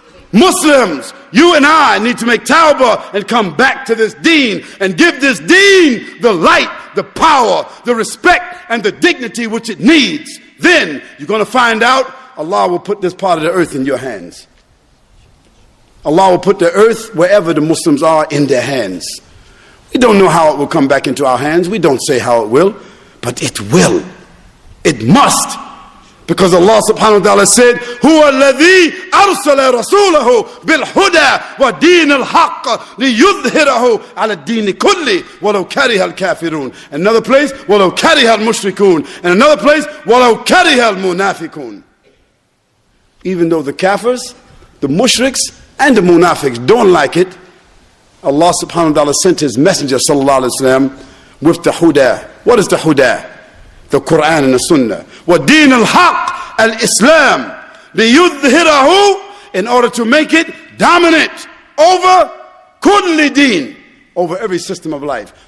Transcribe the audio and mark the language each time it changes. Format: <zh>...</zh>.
<en>Muslims, you and I need to make tawbah and come back to this deen and give this deen the light, the power, the respect, and the dignity which it needs. Then you're going to find out Allah will put this part of the earth in your hands. Allah will put the earth wherever the Muslims are in their hands. We don't know how it will come back into our hands. We don't say how it will, but it will. It must. Because Allah subhanahu wa ta'ala said,</en> <ar>هُوَ الَّذِي أَرْسَلَ رَسُولَهُ بِالْهُدَى وَدِينِ الْحَقِّ لِيُظْهِرَهُ عَلَى الدِّينِ كُلِّهِ وَلَوْ كَرِهَ الْكَافِرُونَ.</ar> <en>Another place,</en> <ar>وَلَوْ كَرِهَ الْمُشْرِكُونَ.</ar> <en>And another place,</en> <ar>وَلَوْ كَرِهَ الْمُنَافِقُونَ.</ar> <en>Even though the kafirs, the mushriks, and the munafiqs don't like it, Allah subhanahu wa ta'ala sent his messenger sallallahu alayhi wa sallam with the huda. What is the huda? The Quran and the Sunnah.</en> <ar>وَدِينَ الْحَقِّ</ar> <en>al-Islam</en> <ar>لِيُظْهِرَهُ,</ar> <en>in order to make it dominant over kulli deen, over every system of life.</en>